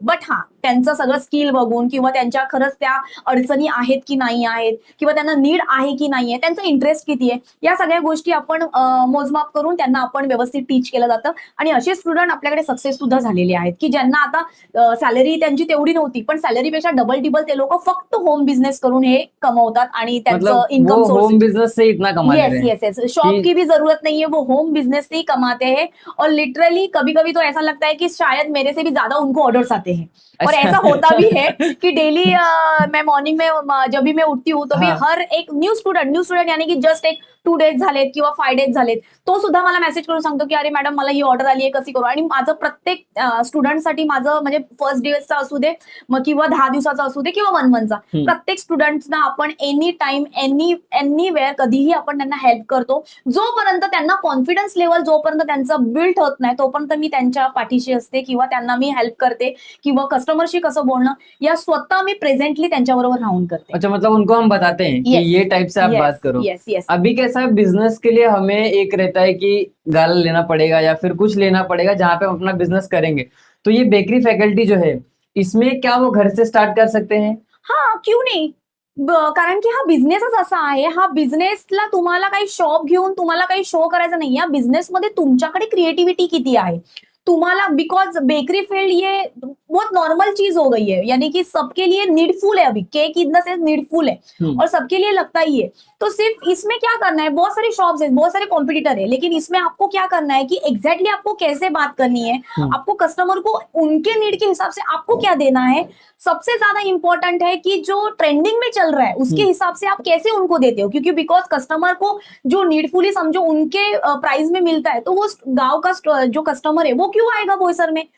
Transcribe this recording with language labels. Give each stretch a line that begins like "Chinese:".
Marathi: But त्यांचं सगळं skill बघून किंवा त्यांच्या खरंच त्या अडचणी आहेत की नाही आहेत किंवा त्यांना नीड आहे की नाहीये, त्यांचा इंटरेस्ट किती आहे, या सगळ्या गोष्टी आपण मोजमाप करून त्यांना आपण व्यवस्थित टीच केलं जातं. आणि असे स्टुडंट आपल्याकडे सक्सेस सुद्धा झालेले आहेत की ज्यांना आता सॅलरी त्यांची तेवढी नव्हती पण सॅलरीपेक्षा डबल टिबल ते लोक फक्त होम बिझनेस करून हे कमवतात आणि त्यांचं इन्कम सोर्स
Hindi: होम बिजनेस से इतना कमा रहे हैं.
English: Yes.
Hindi: शॉप की भी जरूरत नहीं है, वो होम बिजनेस से ही कमाते हैं. और लिटरली कभी कभी तो ऐसा लगता है कि शायद मेरे से भी ज्यादा उनको ऑर्डर्स आते हैं और ऐसा होता भी है कि डेली मैं मॉर्निंग में जब भी मैं उठती हूँ तो भी हाँ. हर एक न्यू स्टुडंट यानी की
Marathi: जस्ट एक 2 डेज झालेत किंवा 5 डेज झालेत, तो सुद्धा मला मेसेज करून सांगतो की अरे मॅडम मला ही ऑर्डर आली आहे, कशी करू. आणि माझं प्रत्येक स्टुडंटसाठी माझं म्हणजे फर्स्ट डेचा असू दे मग किंवा 10 दिवसाचा असू दे किंवा 1 मंथचा, प्रत्येक स्टुडंट्सना आपण
English: any time anywhere
Marathi: कधीही आपण त्यांना हेल्प करतो. जोपर्यंत त्यांना कॉन्फिडन्स लेवल जोपर्यंत त्यांचं बिल्ड होत नाही तोपर्यंत मी त्यांच्या पाठीशी असते किंवा त्यांना मी हेल्प करते किंवा कस्टमरशी कसं बोलणं या स्वतः मी प्रेझेंटली त्यांच्याबरोबर राहून करते.
Hindi: अच्छा, मतलब उनको हम बताते हैं कि
English: Yes.
Hindi: ये टाइप से आप बात करो.
English: yes yes
Hindi: अभी कैसा है, बिजनेस के लिए हमें एक रहता है कि गाला लेना पड़ेगा या फिर कुछ लेना पड़ेगा जहाँ पे हम अपना बिजनेस करेंगे. तो ये बेकरी फैकल्टी जो है, इसमें क्या वो घर से स्टार्ट कर सकते हैं?
Marathi: हा क्यू नाही. कारण की हा बिझनेसच असा आहे, हा बिझनेसला तुम्हाला काही शॉप घेऊन तुम्हाला काही शो करायचा नाही. या बिझनेसमध्ये तुमच्याकडे क्रिएटिव्हिटी किती आहे तुम्हाला, बिकॉज
Hindi: बेकरी फील्ड ये बहुत नॉर्मल चीज हो गई है, यानी कि सबके लिए नीडफुल है. अभी cake in the sense needful है और सबके लिए लगता ही है. तो सिर्फ इसमें क्या करना है, बहुत सारे शॉप्स है, बहुत सारे कॉम्पिटिटर है, लेकिन इसमें आपको क्या करना है कि एग्जैक्टली आपको कैसे बात करनी है, आपको कस्टमर को उनके नीड के हिसाब से आपको क्या देना है. सबसे ज्यादा इंपॉर्टेंट है कि जो ट्रेंडिंग में चल रहा है उसके हिसाब से आप कैसे उनको देते हो, क्योंकि बिकॉज कस्टमर को जो नीडफुली समझो उनके प्राइस में मिलता है तो वो गांव का जो कस्टमर है वो क्यों आएगा बोईसर में,